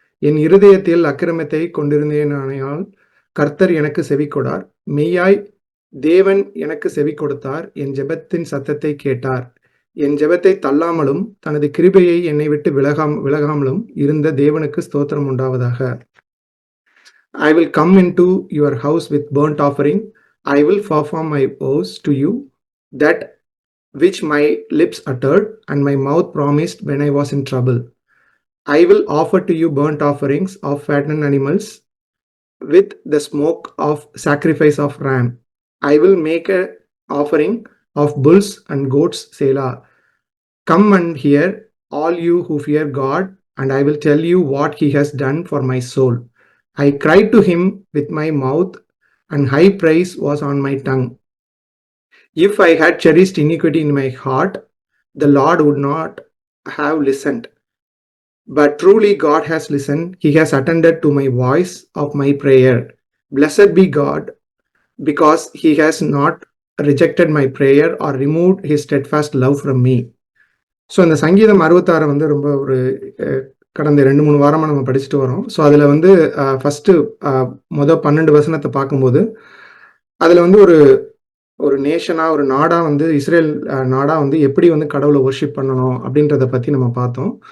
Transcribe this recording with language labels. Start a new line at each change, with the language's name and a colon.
Tamil: என் இருதயத்தில் அக்கிரமத்தை கொண்டிருந்தேனானால் கர்த்தர் எனக்கு செவி கொடார். மெய்யாய் தேவன் எனக்கு செவி கொடுத்தார். என் ஜெபத்தின் சத்தத்தை கேட்டார். என் ஜெபத்தை தள்ளாமலும் தனது கிருபையை என்னை விட்டு விலகாமலும் இருந்த தேவனுக்கு ஸ்தோத்திரம் உண்டாவதாக.
English: I will come into your house with burnt offering. I will perform my vows to you, that which my lips uttered and my mouth promised when I was in trouble. I will offer to you burnt offerings of fattened animals with the smoke of sacrifice of ram. I will make an offering of bulls and goats, Selah. Come and hear, all you who fear God, and I will tell you what he has done for my soul. I cried to him with my mouth, and high praise was on my tongue. If I had cherished iniquity in my heart, the Lord would not have listened. But truly God has listened. He has attended to my voice of my prayer. Blessed be God, because he has not rejected my prayer or removed his steadfast love from me.
Tamil: So இந்த சங்கீதம் 66 வந்து ரொம்ப ஒரு கடந்த 2-3 வாரமாக நம்ம படிச்சுட்டு வரோம். ஸோ அதில் வந்து ஃபஸ்ட்டு 12 வசனத்தை பார்க்கும்போது அதில் வந்து ஒரு நேஷனாக, ஒரு நாடாக வந்து இஸ்ரேல் நாடாக வந்து எப்படி வந்து கடவுளை வர்ஷிப் பண்ணணும் அப்படின்றத பற்றி நம்ம பார்த்தோம்.